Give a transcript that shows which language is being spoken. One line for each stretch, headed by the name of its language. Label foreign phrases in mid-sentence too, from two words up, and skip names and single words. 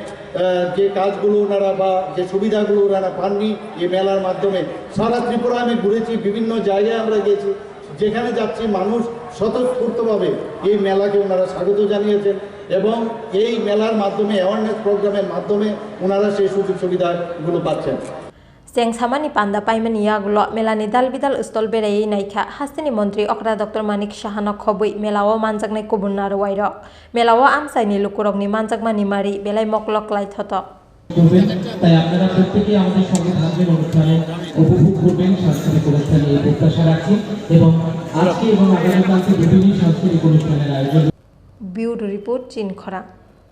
Bangla: যে কাজগুলো ওনারা বা যে সুবিধাগুলো ওনারা পাননি এই মেলার মাধ্যমে সারা ত্রিপুরা আমি ঘুরেছি বিভিন্ন জায়গায় আমরা গেছি যেখানে যাচ্ছি মানুষ স্বতঃস্ফূর্তভাবে এই মেলাকে ওনারা স্বাগত জানিয়েছেন এবং এই মেলার মাধ্যমে
English: awareness programme
Bangla: মাধ্যমে ওনারা সেই সুযোগ সুবিধাগুলো পাচ্ছেন
Kok Borok: Chengsawi panda paiman yagulo melani dal bidal ustol berai naikha hastini Mantri Okra Dr.Manik Sahana khobui melawo manjaknai kubunnar wairok melawo amsaini lukurokni manjakmani mari belai moklok lai thotok
Bangla: তাই আপনারা প্রত্যেকেই আমাদের সঙ্গে থাকবেন অনুষ্ঠানে উপভোগ করবেন সাংস্কৃতিক অনুষ্ঠানে এই প্রত্যাশা রাখছি এবং আজকে এবং আগামীকালকে বিভিন্ন সাংস্কৃতিক অনুষ্ঠানের আয়োজন
English: bureau report চীন খরা।